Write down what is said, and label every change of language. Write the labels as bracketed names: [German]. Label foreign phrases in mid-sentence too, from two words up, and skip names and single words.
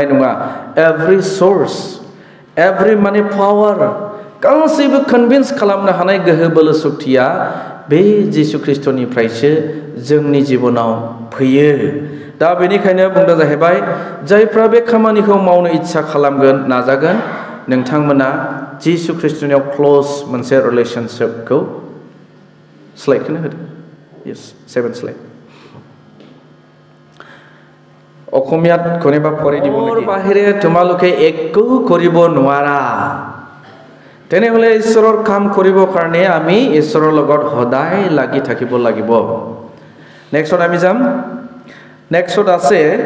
[Bodo] नङा [English] every source every [Bodo] माने पावार गासैबो कनभिन्स खालामनो हानाय गोहो बोलो शक्तिया बे जिसु ख्रीष्टनिफ्रायसो जोंनि जिबनाव फैयो दा बेनिखायनो बुंदों जाहैबाय जायफ्रा बे खामानिखौ मावनो इच्छा खालामगोन नाजागोन नोंथांमोना जिसु ख्रीष्टनियाव क्लोज मोनसे रिलेशनशिपखौ स्लाइडखौनो होदो यस 7 स्लाइड [Assamese] অসমীয়াত কোনোবা পঢ়ি দিব নেকি বাহিৰে তোমালোকে একো কৰিব নোৱাৰা তেনেহলে ঈশ্বৰৰ কাম কৰিবৰ কাৰণে আমি ঈশ্বৰৰ লগত সদায় লাগি থাকিব লাগিব নেক্সট আমি যাম নেক্সট আছে